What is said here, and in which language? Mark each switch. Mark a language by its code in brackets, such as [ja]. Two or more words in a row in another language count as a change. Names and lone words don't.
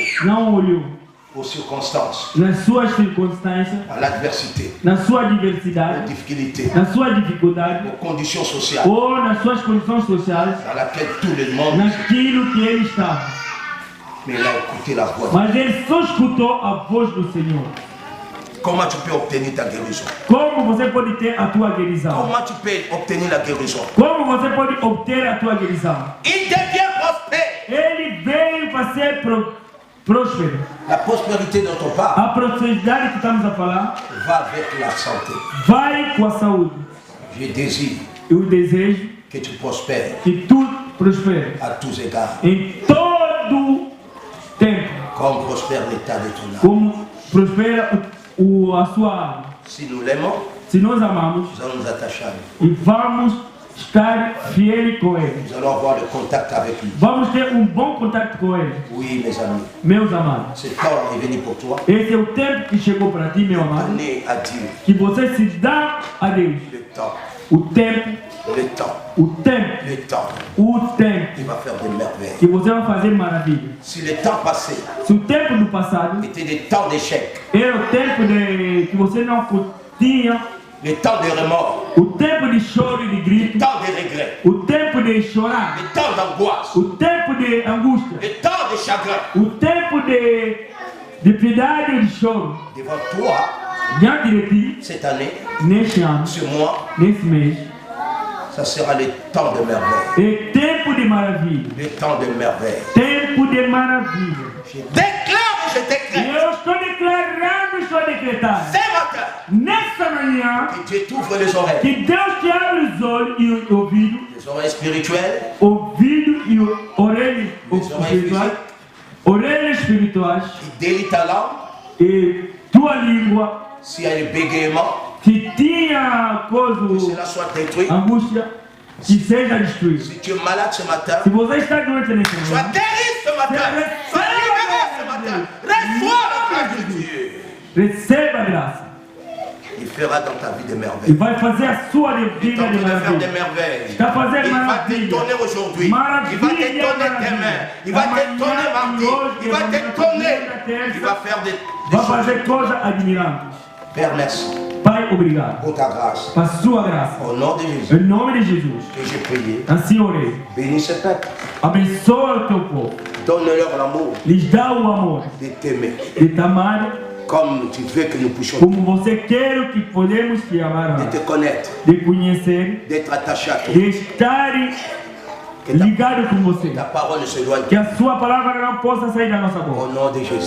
[pt] não olhou [fr] aux circonstances, [pt] nas suas circunstâncias, [fr] à l'adversité, [pt] na sua [fr] aux [pt] diversidade, [fr] difficultés, [pt] na sua dificuldade [fr] aux conditions sociales [pt] ou nas suas condições sociais, [fr] dans lesquelles tout le monde, [pt] naquilo que ele estava. [fr] mais il a écouté la voix. [pt] Mas ele só escutou a voz do Senhor. [fr] Comment tu peux obtenir ta guérison? [pt] Como você pode ter a tua guerisão? [fr] Comment tu peux obtenir la guérison? [pt] Como você pode obter a tua guerisão? [fr] Il devient prospère. [pt] Ele veio para ser próspero. [fr] La prospérité dont on parle [pt] A prosperidade que estamos a falar [fr] va avec la santé. [pt] vai com a saúde. [fr] Je désire [pt] Eu desejo [fr] que tu prospères [pt] que tu prosperes [fr] à tous égards, [pt] em todo tempo, [fr] comme prospère l'état de ton âme. [pt] como prospera a sua alma. [fr] Si nous l'aimons, [pt] Se nós amamos [fr] nous allons nous attacher à lui. [pt] e vamos estar fiéis com Ele, [fr] Nous allons avoir le contact avec lui. [pt] vamos ter bom contato com Ele. [fr] Oui, mes amis, [pt] Meus amados, [fr] ce temps est venu pour toi. [pt] esse é o tempo que chegou para ti, meu amado, [fr] Donner à Dieu [pt] que você se dá a Deus. [fr] le temps, [pt] O tempo, [fr] le temps, [pt] o tempo, [fr] le temps. [pt] o tempo [fr] Il va faire des merveilles. [pt] que você vai fazer maravilha. [fr] Si le temps passé [pt] Se o tempo do passado [fr] était des temps d'échec, [pt] era o tempo que você não tinha, [fr] le temps de remords, [pt] o tempo de choro e de [fr] le [pt] grito, [fr] temps de regret, [pt] o tempo de chorar, [fr] le temps d'angoisse, [pt] o tempo de angústia, [fr] le temps de chagrin, [pt] o tempo de piedade e de choro, [fr] devant toi, [pt] diante de ti, [fr] cette année, [pt] neste ano, [fr] ce mois, [pt] nesse mês, [fr] ça sera le temps de merveille. [pt] é tempo de maravilha, [fr] Le temps de merveille. [pt] tempo de maravilha. [fr] Je déclare et je [pt] E [fr] décrète [pt] eu estou declarando, estou decretando, [fr] ce matin [pt] nessa manhã, [fr] que Dieu t'ouvre les oreilles. [pt] que Deus te abre os olhos e o ouvido, [fr] Les oreilles spirituelles, [pt] ouvido e orelhas [fr] Les oreilles [pt] espirituais, orelhas espirituais [fr] qui délient ta langue, [pt] e tua língua [fr] s'il y a le bégaiement, [pt] que tinha que coisa, [fr] cela soit détruit. [pt] angústia, que seja destruída. [fr] Si tu es malade ce matin, [pt] Se você está doente nesse [fr] sois [pt] momento, [fr] guéri ce matin. Sois libéré ce matin. Reçois la grâce de Dieu. [pt] receba a graça [fr] Il fera dans ta vie des [pt] e [fr] merveilles. [pt] vai fazer a sua [fr] Il est [pt] vida [fr] en [pt] de [fr] train de faire des [pt] maravilha. [fr] merveilles. [pt] Está fazendo [fr] Il va [pt] maravilha. [fr] t'étonner aujourd'hui. Il va [pt] Maravilha, [fr] t'étonner [pt] maravilha. [fr] demain. Il va [pt] Amanhã [fr] t'étonner mardi. [pt] e hoje, [fr] Il va [pt] amanhã, [fr] t'étonner. [pt] segunda, terça. [fr] Il va faire des [pt] Vai [fr] choses. [pt] fazer coisas admiráveis. [fr] Père, merci [pt] Pai, obrigado. [fr] pour ta grâce. [pt] Para a sua graça. [fr] Au nom de Jésus, [pt] Em nome de Jesus. [fr] que j'ai prié. [pt] Assim orei. [fr] Bénis ce peuple. [pt] Abençoa o teu povo. [fr] Donne-leur l'amour [pt] Lhes dá o amor [fr] de t'aimer. [pt] de te amar [fr] Comme tu veux que nous puissions [pt] como você quer que podemos te amar, [fr] de te connaître, [pt] de conhecer, [fr] d'être attaché à toi. [pt] de estar ligado com você. [fr] Ta parole ne se doit [pt] Que a sua palavra não possa sair da nossa [fr] Au [pt] boca. [fr] nom de Jésus.